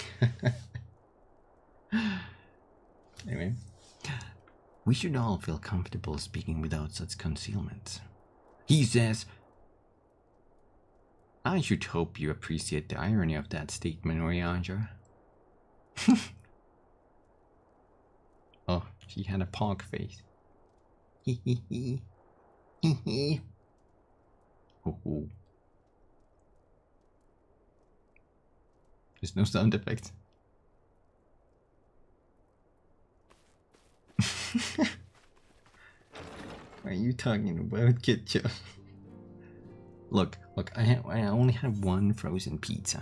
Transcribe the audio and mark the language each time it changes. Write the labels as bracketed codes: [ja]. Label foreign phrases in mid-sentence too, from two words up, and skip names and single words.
[en] Anyway, we should all feel comfortable speaking without such concealments. He says, I should hope you appreciate the irony of that statement, Oriandra. Oh, she had a pog face. Hee hee hee. Hee hee. Ho ho. There's no sound effects. What are you talking about, ketchup? Look, I only have one frozen pizza.